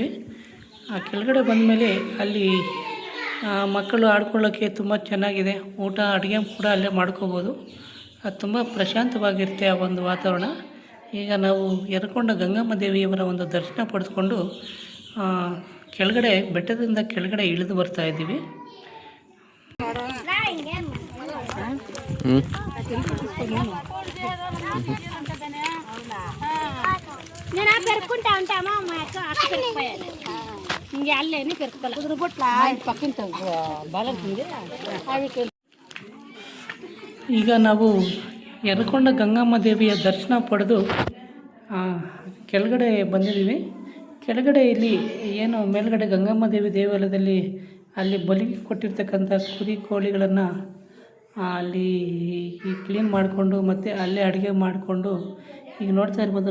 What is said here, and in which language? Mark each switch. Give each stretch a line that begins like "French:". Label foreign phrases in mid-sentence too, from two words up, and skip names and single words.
Kannada: ಆ ಕೆಳಗಡೆ ಬಂದಮೇಲೆ ಅಲ್ಲಿ ಮಕ್ಕಳು ಆಡ್ಕೊಳ್ಳೋಕ್ಕೆ ತುಂಬ ಚೆನ್ನಾಗಿದೆ. ಊಟ ಅಡುಗೆ ಕೂಡ ಅಲ್ಲೇ ಮಾಡ್ಕೋಬೋದು. ಅದು ತುಂಬ ಪ್ರಶಾಂತವಾಗಿರುತ್ತೆ ಆ ಒಂದು ವಾತಾವರಣ. ಈಗ ನಾವು ಯರಕೊಂಡ ಗಂಗಮ್ಮ ದೇವಿಯವರ ಒಂದು ದರ್ಶನ ಪಡೆದುಕೊಂಡು ಕೆಳಗಡೆ ಬೆಟ್ಟದಿಂದ ಕೆಳಗಡೆ ಇಳಿದು ಬರ್ತಾಯಿದ್ದೀವಿ.
Telugu: నేను పెరుక్కుంటా ఉంటామా మా అక్క అక్క పెరిగిపోయాను ఇంక అల్లేని పెరుక్కోలే కుదురుబొట్ల పక్కింత బాలకింది అవి.
Kannada: ಈಗ ನಾವು ಯರಕೊಂಡ ಗಂಗಮ್ಮ ದೇವಿಯ ದರ್ಶನ ಪಡೆದು ಕೆಳಗಡೆ ಬಂದಿದ್ದೀವಿ. ಕೆಳಗಡೆ ಇಲ್ಲಿ ಏನು ಮೇಲ್ಗಡೆ ಗಂಗಮ್ಮ ದೇವಿ ದೇವಾಲಯದಲ್ಲಿ ಅಲ್ಲಿ ಬಲಿಗೆ ಕೊಟ್ಟಿರ್ತಕ್ಕಂಥ ಕುರಿ ಕೋಳಿಗಳನ್ನು ಅಲ್ಲಿ ಕ್ಲೀನ್ ಮಾಡಿಕೊಂಡು ಮತ್ತು ಅಲ್ಲೇ ಅಡುಗೆ ಮಾಡಿಕೊಂಡು ಈಗ ನೋಡ್ತಾ ಇರ್ಬೋದು.